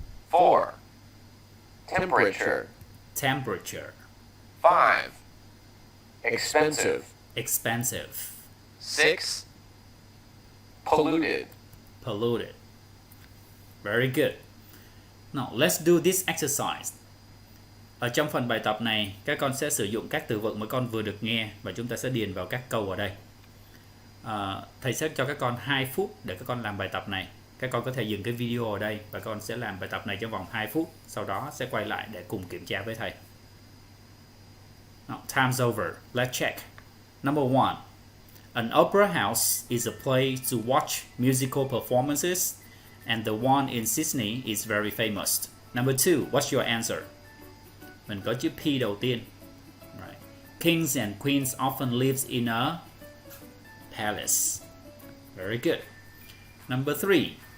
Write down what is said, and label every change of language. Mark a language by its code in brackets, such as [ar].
[en] 4. Temperature. Temperature. 5. Expensive. Expensive. 6. Polluted. Polluted. Very good. Now let's do this exercise. [vi] Ở trong phần bài tập này, các con sẽ sử dụng các từ vựng mà con vừa được nghe và chúng ta sẽ điền vào các câu ở đây. Thầy sẽ cho các con 2 phút để các con làm bài tập này. Các con có thể dừng cái video ở đây và các con sẽ làm bài tập này trong vòng 2 phút. Sau đó sẽ quay lại để cùng kiểm tra với thầy. [en] Now, time's over. Let's check. Number 1. An opera house is a place to watch musical performances, and the one in Sydney is very famous. Number 2. What's your answer? [vi] Mình có chữ P đầu tiên. [en] Right. Kings and queens often live in a palace. Very good. Number 3.